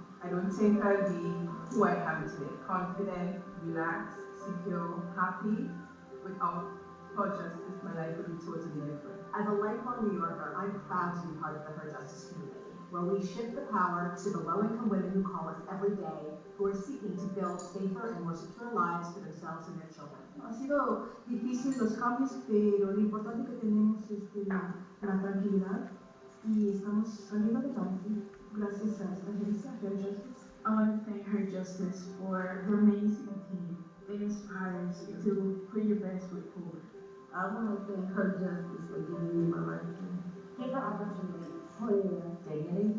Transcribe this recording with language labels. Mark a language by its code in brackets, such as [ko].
[en] I don't think I'll be who I am today. Confident, relaxed, secure, happy. Without Her Justice, my life would be totally different. As a lifelong New Yorker, I'm proud to be part of the Her Justice community, where we shift the power to the low-income women who call us every day, who are seeking to build safer and more secure lives for themselves and their children. [es] Ha sido difícil los cambios, pero lo importante que tenemos es la tranquilidad y estamos saliendo adelante gracias a esta agencia, Her Justice. [en] I want to thank Her Justice for her amazing team. It inspires you to put your best foot forward. I want to thank Her Justice for giving me my life. Give her opportunity, dignity,